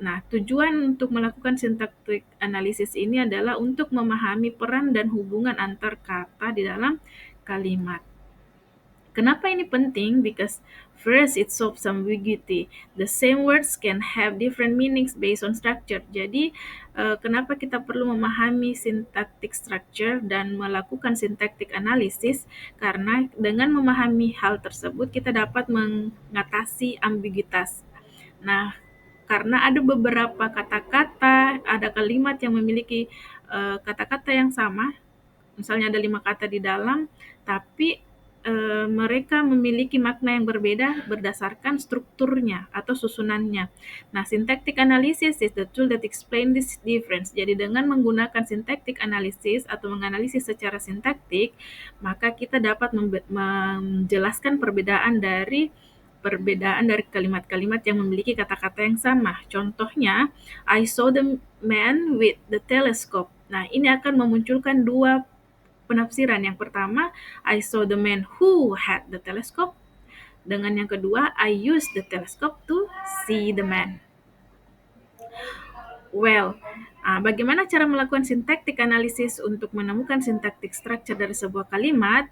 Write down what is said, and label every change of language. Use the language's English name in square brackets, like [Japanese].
[Indonesian] Nah, tujuan untuk melakukan syntactic analysis ini adalah untuk memahami peran dan hubungan antar kata di dalam kalimat. Kenapa ini penting? [English] Because first, it solves ambiguity. The same words can have different meanings based on structure. [Indonesian] Jadi, kenapa kita perlu memahami syntactic structure dan melakukan syntactic analysis? Karena dengan memahami hal tersebut, kita dapat mengatasi ambiguitas. Nah, karena ada beberapa kata-kata, ada kalimat yang memiliki kata-kata yang sama, misalnya ada 5 kata di dalam, tapi mereka memiliki makna yang berbeda berdasarkan strukturnya atau susunannya. [English] Nah, syntactic analysis is the tool that explain this difference. [Indonesian] Jadi dengan menggunakan syntactic analysis atau menganalisis secara sintaktik, maka kita dapat menjelaskan perbedaan dari kalimat-kalimat yang memiliki kata-kata yang sama. Contohnya, [English] I saw the man with the telescope. [Indonesian] Nah, ini akan memunculkan dua penafsiran. Yang pertama, [English] I saw the man who had the telescope. [Indonesian] Dengan yang kedua, [English] I used the telescope to see the man. [Indonesian] Well, bagaimana cara melakukan syntactic analysis untuk menemukan syntactic structure dari sebuah kalimat?